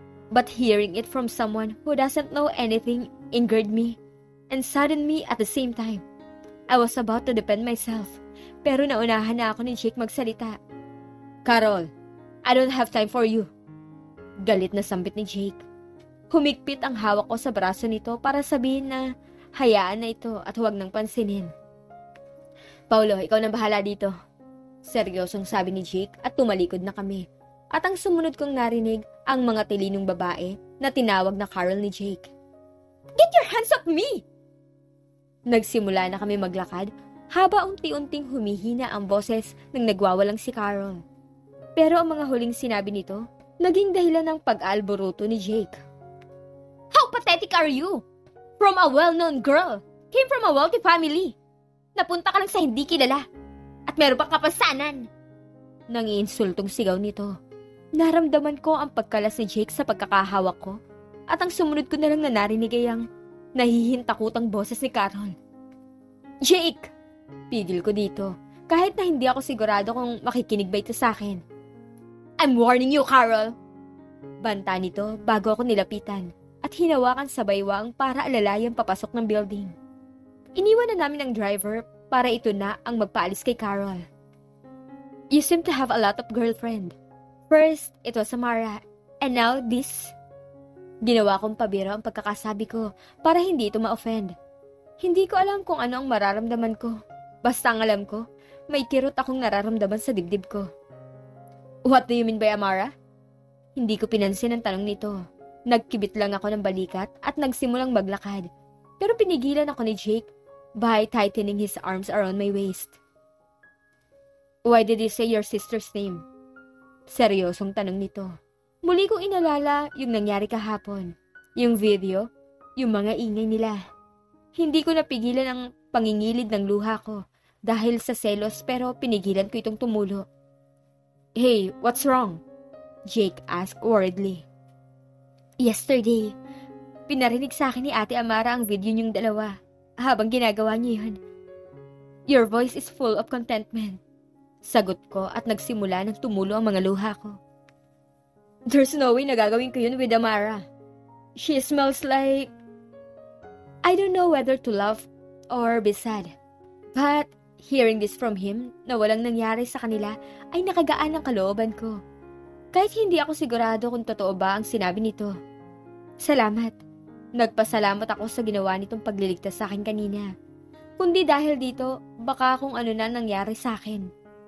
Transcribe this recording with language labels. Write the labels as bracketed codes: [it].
[en] But hearing it from someone who doesn't know anything angered me and saddened me at the same time. I was about to defend myself, [tl] pero naunahan na ako ni Jake magsalita. [en] Carol, I don't have time for you. [tl] Galit na sambit ni Jake. Humigpit ang hawak ko sa braso nito para sabihin na hayaan na ito at huwag nang pansinin. Paulo, ikaw nang bahala dito. Seryosong sabi ni Jake at tumalikod na kami. At ang sumunod kong narinig ang mga tilinong babae na tinawag na Carol ni Jake. [en] Get your hands off me! [tl] Nagsimula na kami maglakad haba unti-unting humihina ang boses ng nagwawalang si Carol. Pero ang mga huling sinabi nito, naging dahilan ng pag-alboruto ni Jake. [en] How pathetic are you? From a well-known girl, came from a wealthy family. [tl] Napunta ka lang sa hindi kilala. At meron pang kapansanan. Nangiinsultong sigaw nito. Naramdaman ko ang pagkalas ni Jake sa pagkakahawak ko. At ang sumunod ko na lang na narinig ay ang nahihintakutang boses ni Carol. Jake! Pigil ko dito. Kahit na hindi ako sigurado kung makikinig ba ito sa akin. [en] I'm warning you, Carol! [tl] Banta nito bago ako nilapitan. At hinawakan sa baywang para alalayan papasok ng building. Iniwan na namin ang driver para ito na ang magpaalis kay Carol. [en] You seem to have a lot of girlfriend. First, it was Samara, and now this. [tl] Ginawa kong pabiro ang pagkakasabi ko para hindi ito ma-offend. Hindi ko alam kung ano ang mararamdaman ko. Basta ang alam ko, may kirot akong nararamdaman sa dibdib ko. [en] What do you mean by Amara? [tl] Hindi ko pinansin ang tanong nito. Nagkibit lang ako ng balikat at nagsimulang maglakad. Pero pinigilan ako ni Jake [en] by tightening his arms around my waist. Why did you say your sister's name? [tl] Seryosong tanong nito. Muli kong inalala yung nangyari kahapon. Yung video, yung mga ingay nila. Hindi ko napigilan ang pangingilid ng luha ko dahil sa selos pero pinigilan ko itong tumulo. [en] Hey, what's wrong? Jake asked worriedly. [tl] Yesterday, pinarinig sa akin ni Ate Amara ang video niyong dalawa habang ginagawa niyo yun. [en] Your voice is full of contentment. [tl] Sagot ko at nagsimula ng tumulo ang mga luha ko. [en] There's no way [tl] na gagawin ko yun [en] with Amara. She smells like... I don't know whether to laugh or be sad. But hearing this from him [tl] na walang nangyari sa kanila ay nakagaan ang kalooban ko. Kahit hindi ako sigurado kung totoo ba ang sinabi nito. Salamat. Nagpasalamat ako sa ginawa nitong pagliligtas sa akin kanina. Kundi dahil dito, baka kung ano na nangyari sa akin.